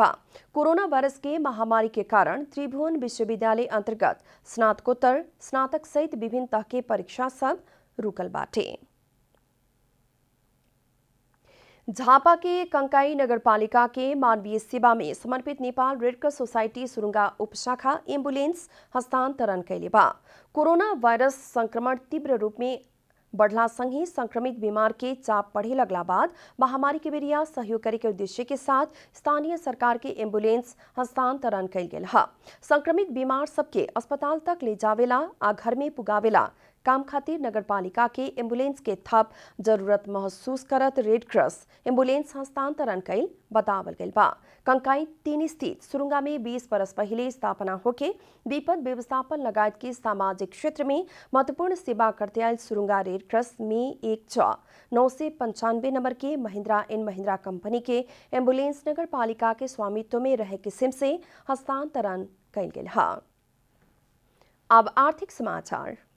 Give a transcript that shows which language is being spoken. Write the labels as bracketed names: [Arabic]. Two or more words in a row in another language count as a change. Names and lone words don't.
[Bhojpuri] कोरोना वायरस के महामारी के कारण त्रिभुवन विश्वविद्यालय अंतर्गत स्नातकोत्तर, स्नातक सहित विभिन्न तरह के परीक्षा सब रुकल बाटे। झापा के कंकाई नगरपालिका के मानवीय सेवा में समर्पित नेपाल रेडक्रॉस सोसाइटी सुरुंगा उपशाखा एम्बुलेंस हस्तांतरण कैले बा। कोरोना वायरस संक्रमण तीव्र रूप में बढ़ला संगे संक्रमित बीमार के चाप बढ़े लगला बाद महामारी के बेरिया सहयोग करे के उद्देश्य के साथ स्थानीय सरकार के एम्बुलेंस हस्तांतरण कैल गेल ह। संक्रमित बीमार सबके अस्पताल तक ले जावेला आ घर में पुगावेला काम खातिर नगरपालिका के एम्बुलेंस के थप जरूरत महसूस करत रेड क्रॉस एम्बुलेंस हस्तांतरण कैल बतावल गेल बा। कंकाई 3 स्थित सुरुंगा में 20 बरस पहले स्थापना होके विपद व्यवस्थापन लगायत के सामाजिक क्षेत्र में महत्वपूर्ण सेवा करते आयल सुरुंगा रेड क्रॉस में 1/995 नंबर के महिंद्रा एंड महिंद्रा कंपनी के एम्बुलेंस नगरपालिका के स्वामित्व में रहे किस्म से हस्तांतरण कैल गेल ह। अब आर्थिक समाचार।